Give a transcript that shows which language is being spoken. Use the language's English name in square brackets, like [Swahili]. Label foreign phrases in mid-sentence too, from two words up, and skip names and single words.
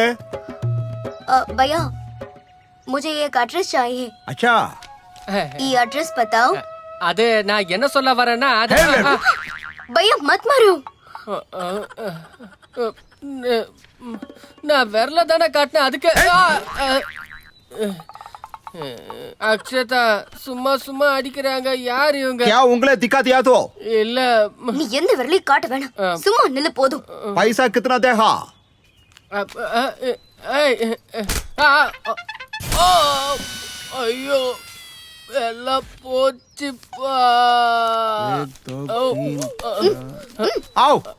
[Hindi] भैया मुझे एक एड्रेस चाहिए. अच्छा, ये एड्रेस बताओ. [Tamil] அது நான் என்ன சொல்ல வரேன்னா [Hindi] भैया मत मारो. [Tamil] நான் விரல தானே காட்டினேன். அதுக்கு அக்ஷதா சும்மா அடிக்கிறாங்க. யார் இவங்க? [Hindi] क्या उंगली दिखा दिया तो? [Tamil] இல்ல, நீ எந்த விரலையும் காட்ட வேணாம், சும்மா நில்லு போதும். [Hindi] पैसा कितना देगा? [Tamil] ஐயோ, எல்லாம் போச்சுப்பா. [Hindi] आओ.